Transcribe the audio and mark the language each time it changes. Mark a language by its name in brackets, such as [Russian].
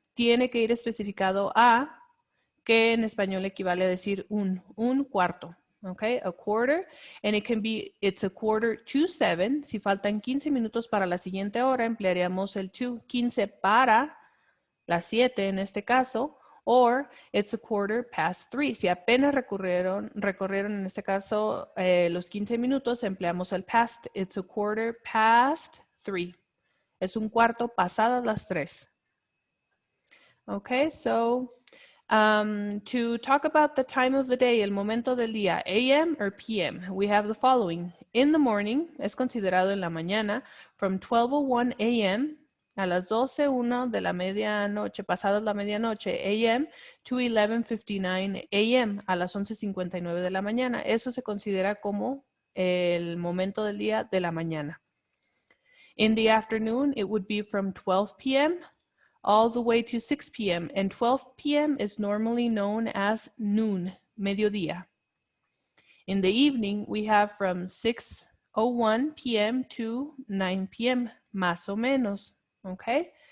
[Spanish] Tiene que ir especificado a, que en español equivale a decir un cuarto. [English] Okay, a quarter, and it's a quarter to 7. [Spanish] Si faltan 15 minutos para la siguiente hora, emplearíamos el to, 15 para las 7 en este caso, or it's a quarter past 3. Si apenas recorrieron en este caso los 15 minutos, empleamos el past. It's a quarter past 3. Es un cuarto pasadas las 3. [English] Okay, so to talk about the time of the day, el momento del día, AM or PM, we have the following. [Spanish] In the morning, es considerado en la mañana, from 12:01 AM, a las 12:01 de la medianoche, pasadas la medianoche, AM, to 11:59 AM, a las 11:59 de la mañana. Eso se considera como el momento del día de la mañana. [English] In the afternoon, it would be from 12 p.m. all the way to 6 p.m. And 12 p.m. is normally known as noon, mediodía. In the evening, we have from 6:01 p.m. to 9 p.m., más o menos. Okay?